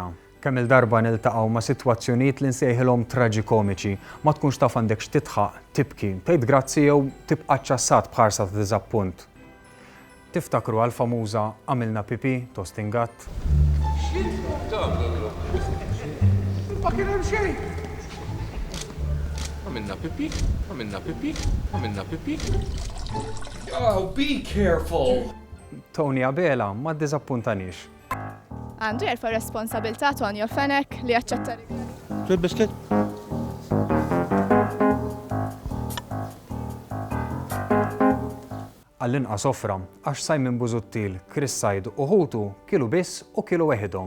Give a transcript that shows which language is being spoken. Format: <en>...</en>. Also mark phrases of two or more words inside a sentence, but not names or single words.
<mt>Kemm il-darba niltaqgħu ma' sitwazzjonijiet li nsejħilhom traġikomiċi, ma tkunx taf għandek x'titħaq, tibki, tgħid grazzi jew tibqa' ċassat bħarsa ta' diżappunt. Tiftakru għal-famuża għamilna pipi, tostingat. Ma kien hemm xejn. Għamilna pipi, għamilna pipi, għamilna pipi.</mt> <en>Oh, be careful!</en> <mt>Tony Abela ma ddiżappuntanix. Għandu jerfa' responsabilità Tonio Fenek li jaċċetta. Trid biskit? Għall-inqas offra, għax Simon Busuttil, Chris Said u Ħutu kielu biss u kielu weħidhom.</mt>